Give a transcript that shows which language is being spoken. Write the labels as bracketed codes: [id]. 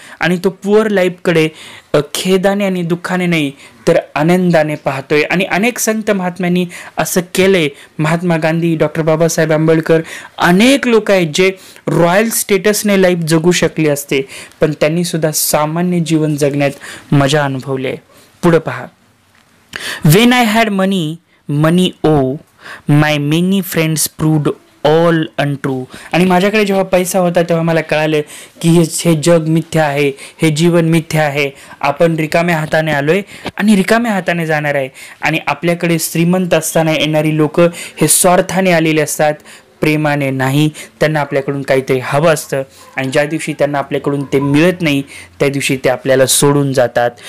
[mr] आणि तो पुअर लाईफकडे खेदाने आणि दुःखाने नाही तर आनंदाने पाहतोय. आणि अनेक संत महात्म्यांनी असं केलंय. महात्मा गांधी, डॉक्टर बाबासाहेब आंबेडकर, अनेक लोक आहेत जे रॉयल स्टेटसने लाईफ जगू शकले असते, पण त्यांनी सुद्धा सामान्य जीवन जगण्यात मजा अनुभवली आहे. पुढे पहा. [en] When I had money oh my many friends proved all untrue. [mr] आणि माझ्याकडे जेव्हा पैसा होता तेव्हा मला कळालं की हे जग मिथ्या आहे, हे जीवन मिथ्या आहे. आपण रिकाम्या हाताने आलोय आणि रिकाम्या हाताने जाणार आहे. आणि आपल्याकडे श्रीमंत असताना येणारी लोक हे स्वार्थाने आलेले असतात, प्रेमाने नाही. त्यांना आपल्याकडून काहीतरी हवं असतं आणि ज्या दिवशी त्यांना आपल्याकडून ते मिळत नाही त्या दिवशी ते आपल्याला सोडून जातात.